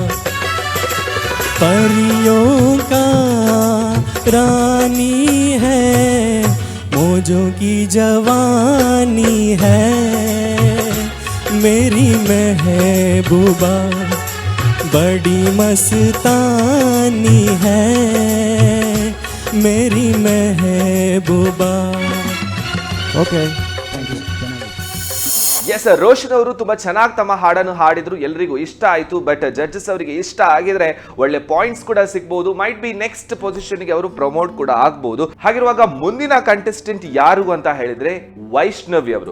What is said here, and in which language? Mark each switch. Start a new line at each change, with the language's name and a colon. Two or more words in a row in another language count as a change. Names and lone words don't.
Hindi: परियों का रानी है, मौजों की जवानी है मेरी महबूबा, बड़ी मस्तानी है मेरी महबूबा.
Kannada: ಮೆಹಬೂಬಾ. ಓಕೆ, ಎಸ್, ರೋಷನ್ ಅವರು ತುಂಬಾ ಚೆನ್ನಾಗಿ ತಮ್ಮ ಹಾಡನ್ನು ಹಾಡಿದ್ರು, ಎಲ್ರಿಗೂ ಇಷ್ಟ ಆಯ್ತು.
English: but judges
Kannada: ಅವರಿಗೆ ಇಷ್ಟ ಆಗಿದ್ರೆ ಒಳ್ಳೆ ಪಾಯಿಂಟ್ಸ್ ಕೂಡ ಸಿಗ್ಬಹುದು.
English: might be next position
Kannada: ಗೆ ಅವರು ಪ್ರಮೋಟ್ ಕೂಡ ಆಗ್ಬಹುದು. ಹಾಗಿರುವಾಗ ಮುಂದಿನ ಕಂಟೆಸ್ಟೆಂಟ್ ಯಾರು ಅಂತ ಹೇಳಿದ್ರೆ ವೈಷ್ಣವಿ ಅವರು.